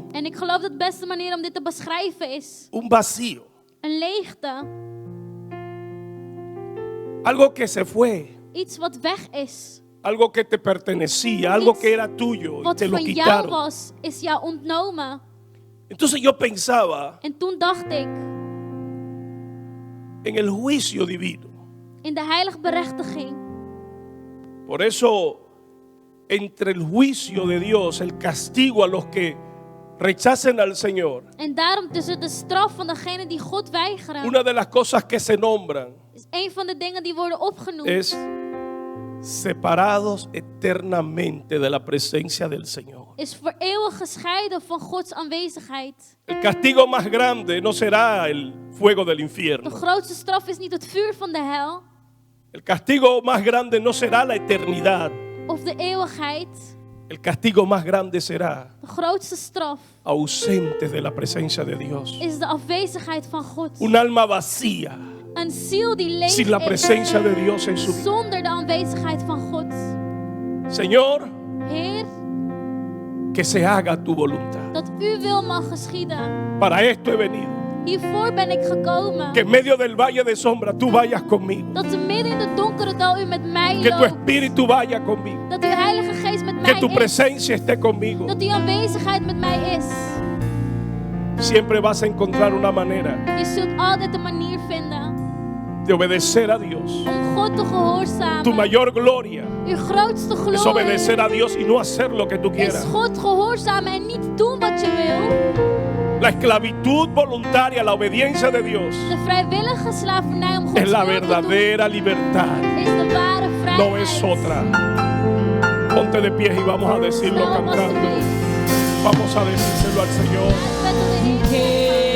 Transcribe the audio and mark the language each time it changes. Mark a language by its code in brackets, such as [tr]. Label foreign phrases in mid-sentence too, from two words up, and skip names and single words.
[nl] En ik geloof dat de beste manier om dit te beschrijven is [es] un vacío, [nl] een leegte. [es] algo que se fue, [nl] Iets wat weg is. [es] algo que te pertenecía, algo [nl] Iets [es] que era tuyo y [nl] Wat [es] te lo [nl] van jou [es] quitaron. [nl] was, is jou ontnomen. [es] Entonces yo pensaba [nl] En toen dacht ik, [es] en el juicio divino. [nl] in de heilige berechtiging. [es] Por eso, entre el juicio de Dios, el castigo a los que rechacen al Señor, [nl] En daarom tussen de straf van degene die God weigeren, [es] una de las cosas que se nombran [nl] is een van de dingen die worden opgenoemd. [es] es separados eternamente de la presencia del Señor. [nl] Is voor eeuwig gescheiden van Gods aanwezigheid. [es] El castigo más grande no será el fuego del [nl] De [es] infierno. [nl] grootste straf is niet het vuur van de hel [es] El castigo más grande no será la eternidad. [nl] of de eeuwigheid. [es] El castigo más grande será [nl] De grootste straf [es] ausentes de la presencia de Dios. [nl] is de afwezigheid van God. [es] Un alma vacía [nl] Een ziel die leeg [es] sin la [nl] is [es] presencia de Dios en su vida. [nl] zonder de aanwezigheid van God. [es] Señor, [nl] Heer, [es] que se haga tu voluntad. [nl] dat uw wil mag geschieden. [es] Para esto he venido. [nl] Hiervoor ben ik gekomen. [es] Que en medio del valle de sombra tú vayas conmigo. [nl] Dat te midden in de donkere dal u met mij [es] Que tu [nl] loopt. [es] espíritu vaya conmigo. [nl] Dat uw Heilige Geest met [es] Que [nl] mij [es] tu [nl] is. [es] presencia esté conmigo. [nl] Dat uw aanwezigheid met mij is. [es] Siempre vas a encontrar una manera [nl] Je zult altijd een manier vinden [es] de obedecer a Dios. [nl] om God te [es] Tu [nl] gehoorzamen. [es] mayor gloria [nl] Uw grootste [es] es [nl] glorie [es] obedecer a Dios y no hacer lo que tú [nl] is [es] quieras. [nl] God gehoorzamen en niet doen wat je wil. [es] La esclavitud voluntaria, la obediencia de Dios [nl] De vrijwillige slavernij om Gods [es] es la [nl] wil te doen [es] verdadera libertad. [nl] is de ware [es] No es [nl] vrijheid. [es] otra. Ponte de pie y vamos a decirlo [nl] Stel op [es] cantando. [nl] alstublieft. [es] Vamos a decírselo al Señor. [nl] Met de Heer.